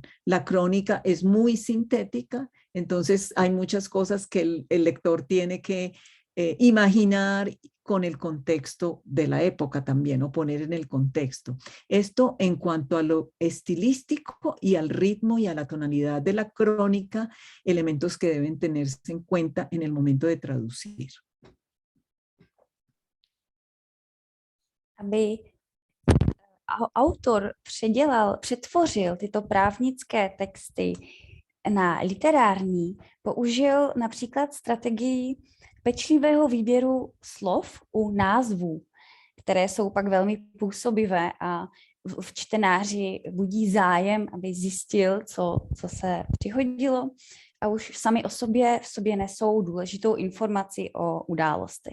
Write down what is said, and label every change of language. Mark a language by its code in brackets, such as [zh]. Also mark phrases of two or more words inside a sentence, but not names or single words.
[es] La crónica es muy sintética, entonces hay muchas cosas que el lector tiene que imaginar con el contexto de la época también, o poner en el contexto. Esto en cuanto a lo estilístico y al ritmo y a la tonalidad de la crónica, elementos que deben tenerse en cuenta en el momento de traducir. [cs] Aby autor přetvořil tyto právnické texty na literární, použil například strategii pečlivého výběru slov u názvů, které jsou pak velmi působivé a v čtenáři budí zájem, aby zjistil, co se přihodilo, a už sami o sobě v sobě nesou důležitou informaci o událostech.